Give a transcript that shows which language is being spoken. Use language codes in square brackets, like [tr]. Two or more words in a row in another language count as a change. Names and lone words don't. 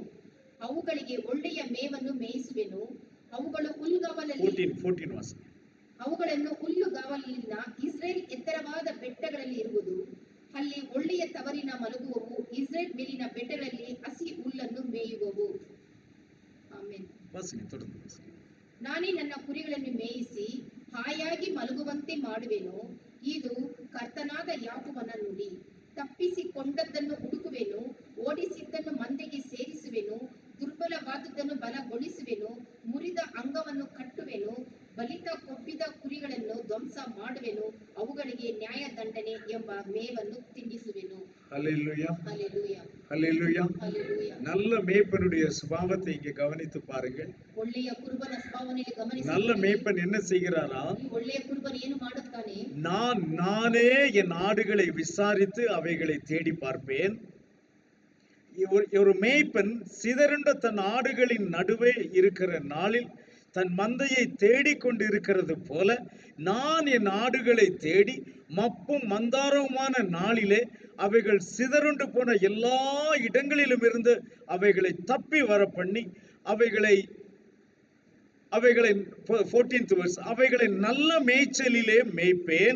[kn] ಅವುಗಳಿಗೆ ಒಳ್ಳೆಯ ಮೇವನ್ನು ಮೇಯಿಸುವೆನು. ಅವುಗಳು ಹುಲ್ಲುಗಾವಲಲ್ಲಿ [en] 14 verse. [kn] ಅವುಗಳನ್ನು ಹುಲ್ಲುಗಾವಲಿನ ಇಸ್ರೇಲ್ ಎತ್ತರವಾದ ಬೆಟ್ಟಗಳಲ್ಲಿ ಇರುವುದು. ಅಲ್ಲಿ ಒಳ್ಳೆಯ ತವರಿನ ಮಲಗುವವು. ಇಸ್ರೇಲ್ ಮೇಲಿನ ಬೆಟ್ಟಗಳಲ್ಲಿ ಹಸಿ ಹುಲ್ಲನ್ನು ಮೇಯುವವು. ಆಮೆನ್. [ta] வாசிங்க, தொடர்ந்து வாசிங்க. [kn] ನಾನೇ ನನ್ನ ಕುರಿಗಳನ್ನು ಮೇಯಿಸಿ ಹಾಯಾಗಿ ಮಲಗುವಂತೆ ಮಾಡುವೆನು. ಇದು ಕರ್ತನಾದ ಯಾಕೋಬನ ನುಡಿ. ತಪ್ಪಿಸಿಕೊಂಡದ್ದನ್ನು ಹುಡುಕುವೆನು, ಓಡಿಸಿದ್ದನ್ನು ಮಂದೆಗೆ ಸೇರಿಸುವೆನು, ದುರ್ಬಲವಾದುದನ್ನು ಬಲಗೊಳಿಸುವೆನು, ಮುರಿದ ಅಂಗವನ್ನು ಕಟ್ಟುವೆನು, ಬಲಿತ ಕೊಬ್ಬಿದ ಕುರಿಗಳನ್ನು ಧ್ವಂಸ ಮಾಡುವೆನು, ಅವುಗಳಿಗೆ ನ್ಯಾಯ ದಂಡನೆ ಎಂಬ ಮೇವನ್ನು ತಿನ್ನಿಸುವೆನು. [ta] ஹல்லேலூயா. [kn] ಹಲ್ಲೇಲೂಯಾ. [ta] ஹல்லேலூயா. [kn] ಹಲ್ಲೇಲೂಯಾ. [ta] நல்ல மேய்ப்பனுடைய சுபாவத்தை இங்கே கவனித்து பாருங்கள். [kn] ಒಳ್ಳೆಯ ಕುರುಬನ ಸ್ವಭಾವವನ್ನು ಗಮನಿಸಿ. [ta] நல்ல மேய்ப்பன் என்ன செய்கிறாரா? [kn] ಈ ಒಳ್ಳೆಯ ಕುರುಬನು ಏನು ಮಾಡುತ್ತಾನೆ? [ta] நானே என் ஆடுகளை விசாரித்து அவைகளை தேடி பார்ப்பேன். ஒரு மேய்ப்பன் சிதறுண்ட தன் ஆடுகளின் நடுவே இருக்கிற நாளில் தன் மந்தையை தேடிக்கொண்டு இருக்கிறது போல நான் என் ஆடுகளை தேடி மப்பும் மந்தாரவுமான நாளிலே அவைகள் சிதறுண்டு போன எல்லா இடங்களிலும் இருந்து அவைகளை தப்பி வர பண்ணி அவைகளை [en] 14th verse, [ta] அவைகளை நல்ல மேய்ச்சலிலே மேய்ப்பேன்.